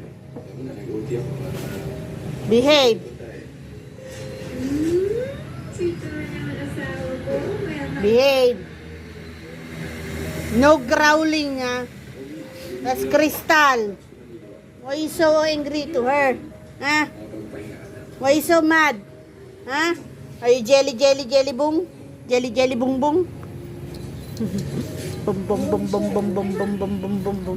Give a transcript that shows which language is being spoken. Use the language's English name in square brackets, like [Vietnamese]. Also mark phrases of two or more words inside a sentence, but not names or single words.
[English] Behave. Behave. No growling, ah. That's Crystal. Why you so angry to her? Huh? Why you so mad? Huh? Are you jelly, jelly, jelly, boom? Jelly, jelly, boom, boom? Boom, boom, boom, boom, boom, boom, boom, boom, boom, boom, boom.